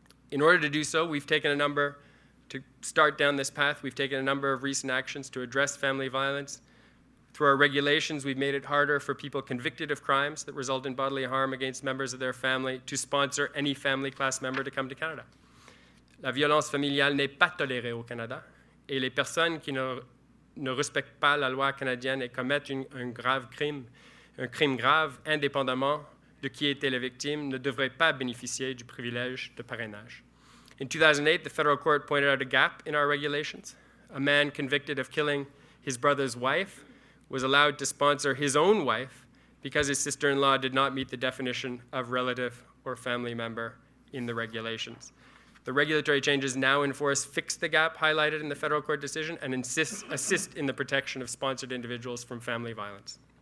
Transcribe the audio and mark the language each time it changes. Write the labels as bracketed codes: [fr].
[en] In order to do so, to start down this path, we've taken a number of recent actions to address family violence. Through our regulations, we've made it harder for people convicted of crimes that result in bodily harm against members of their family to sponsor any family class member to come to Canada. [fr] La violence familiale n'est pas tolérée au Canada, et les personnes qui ne respectent pas la loi canadienne et commettent un crime grave, indépendamment de qui était la victime, ne devraient pas bénéficier du privilège de parrainage. [en] In 2008, the federal court pointed out a gap in our regulations. A man convicted of killing his brother's wife was allowed to sponsor his own wife because his sister-in-law did not meet the definition of relative or family member in the regulations. The regulatory changes now in force fix the gap highlighted in the federal court decision and assist in the protection of sponsored individuals from family violence.